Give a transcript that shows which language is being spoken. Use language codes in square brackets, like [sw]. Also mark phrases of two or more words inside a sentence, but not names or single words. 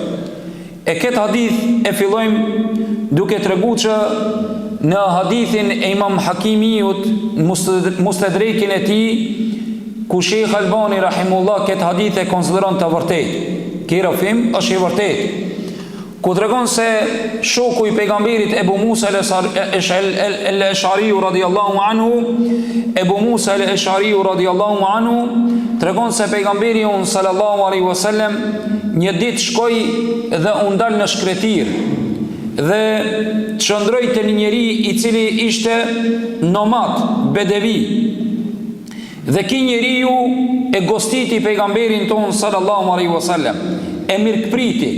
[sq] E këtë hadith e fillojmë duke treguar që në hadithin e Imam Hakimiut, Mustadrekin e tij, ku Sheikh Albani rahimullah këtë hadith e konsideron të vërtetë. Ky rrëfim është i vërtetë, ku tregon se shoku i pejgamberit Ebu Musa al-Ash'ari [ar] رضي الله عنه, [sq] Ebu Musa al-Ash'ari [ar] رضي الله عنه [sq] tregon se pejgamberi [ar] صلى الله عليه وسلم [sq] një ditë shkoi dhe u ndal në shkretir dhe çndroi te një njeri i cili ishte nomad, bedevi. Dhe ky njeriu e gostiti pejgamberin ton [ar] صلى الله عليه وسلم, [sq] e mirëpriti.